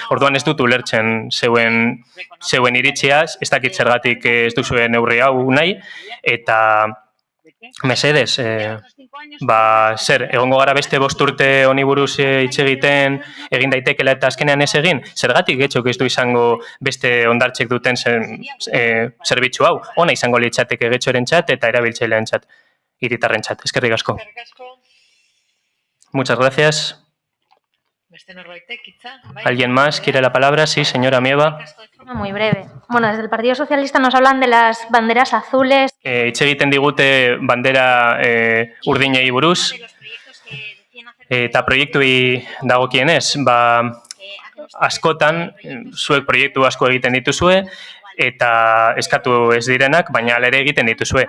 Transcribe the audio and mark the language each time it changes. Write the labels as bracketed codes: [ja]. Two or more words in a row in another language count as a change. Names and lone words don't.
[eu] Orduan ez dut ulertzen zeuen iritziaz, ez dakit zergatik ez duzuen neurri hau nahi, eta mesedez, zer, egongo gara beste 5 urte honi buruz hitz egiten egin daitekela eta azkenean ez egin, zergatik Getxok ez du izango beste hondartzek duten zerbitzu hau, ona izango litzateke Getxorentzat eta erabiltzaileentzat. Hiritarrentzat. Eskerrik asko. [es] Muchas gracias. ¿Alguien más quiere la palabra? Sí, señora Mieva. Muy breve. Bueno, desde el Partido Socialista nos hablan de las banderas azules. [eu] Hitz egiten digute bandera urdinei buruz. Eta proiektuei dagokienez, askotan, zuek proiektu asko egiten dituzue, eta eskatu ez direnak, baina alere egiten dituzue.